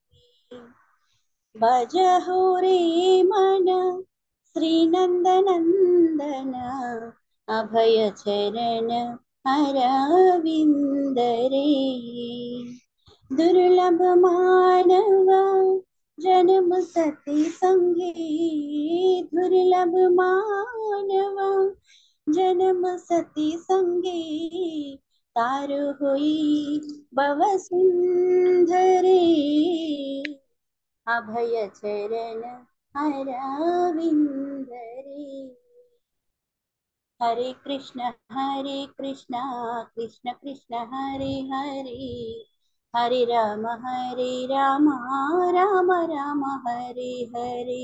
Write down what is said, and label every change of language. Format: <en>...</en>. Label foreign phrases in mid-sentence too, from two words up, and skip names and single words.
<bn>ভজহু রে মন শ্রী নন্দ নন্দন, অভয় চরণ অরবিন্দ রে। দুর্লভ মানব জন্ম সতী সঙ্গে, দুর্লভ মানব জন্ম সতী সঙ্গে, তার হুই ভব সিন্ধু রে, অভয় চরণ অরবিন্দ রে।</bn> <sa>हरे कृष्ण कृष्ण कृष्ण हरे हरे, हरे राम राम राम हरे हरे।</sa>